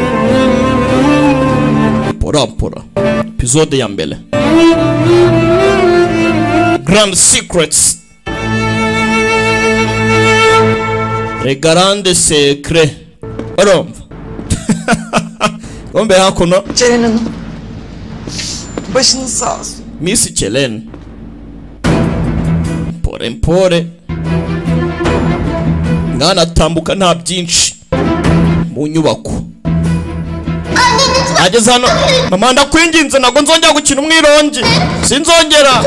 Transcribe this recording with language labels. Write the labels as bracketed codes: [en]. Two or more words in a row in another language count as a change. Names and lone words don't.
[rw] Porampora episode ya mbere. Grand Secrets, Les Grandes Secrets. Orumva Ombe hakuno [tr] Ceren Hanım. Başınız sağ olsun. [rw] Miss Celen. Pore mwana atambuka nta byinshi mu nyubako. Ageze hano, mama ndakwinginze ntago nzongera gukina umwirongi, sinzongera.